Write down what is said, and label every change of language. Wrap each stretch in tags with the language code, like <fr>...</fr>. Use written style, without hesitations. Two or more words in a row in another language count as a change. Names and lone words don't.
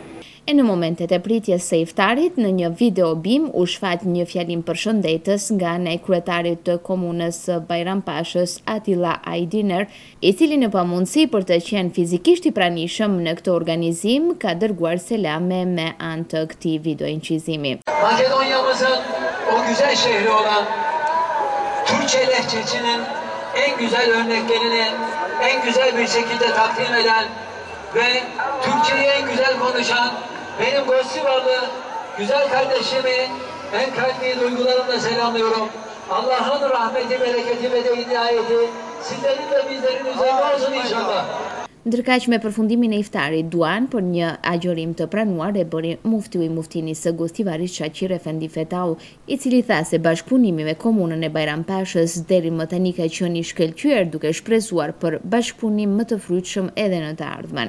<sq>E në momentet e pritjes së iftarit, në një video bim u shfaq një fjalim përshëndetës nga ne kryetarit të komunës së Bajrampashës Atilla Ajdiner, I cili në pamundësi për të qenë fizikisht I pranishëm në këtë organizim, ka dërguar selame me anë të këtij video incizimi.</sq> <tr>Makedonya'mızın o güzel şehri olan Türkçe lehçesinin en güzel örneklerini en güzel bir şekilde takdim eden ve Türkçeyi en güzel konuşan benim Gostivarlı güzel kardeşimi en kalbi duygularımla selamlıyorum. Allah'ın rahmeti, bereketi ve de hidayeti sizlerin ve bizlerin üzerine olsun inşallah.</tr> <sq>Ndërkaq me përfundimin e iftarit, duan për një agjorim të pranuar e bëri muftiu I muftinisë së Gostivarit Shaqir Efendi Fetau, I cili tha se bashkëpunimi me komunën e Bajrampashës deri më tani ka qenë I shkëlqyer, duke shpresuar për bashkëpunim më të frytshëm edhe në të ardhmen.</sq>